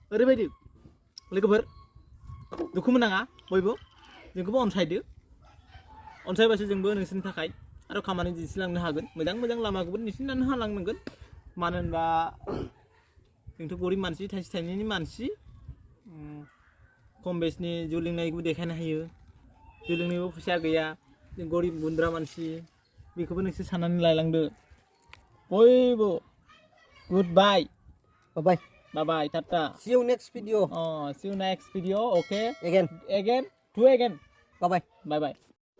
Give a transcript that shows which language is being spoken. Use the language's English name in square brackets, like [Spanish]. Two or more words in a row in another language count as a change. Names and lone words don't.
[Bodo] र' ओरैबायदि लोगोफोर दुखु मोननाङा बयबो जोंखौबो अनसायदो अनसायबासो जोंबो नोंसोरनि थाखाय आरो खामानि दिन्थिलांनो हागोन मोजां लामाखौबो दिन्थिलांनो हालांनांगोन मानो होनबा जोंथ' गरिब मानसि थाइसे थाइनैनि मानसि खम बेसनि जौ लोंनायखौबो देखायनो हायो जौ लोंनायबो फैसा गैया जों गरिब गुन्द्रा मानसि बेखौबो नोंसोर साननानै लायलांदो बयबो [English] good bye bye [Bodo] टाटा [English] See you next video. see you next video okay Again. do again Bye bye. bye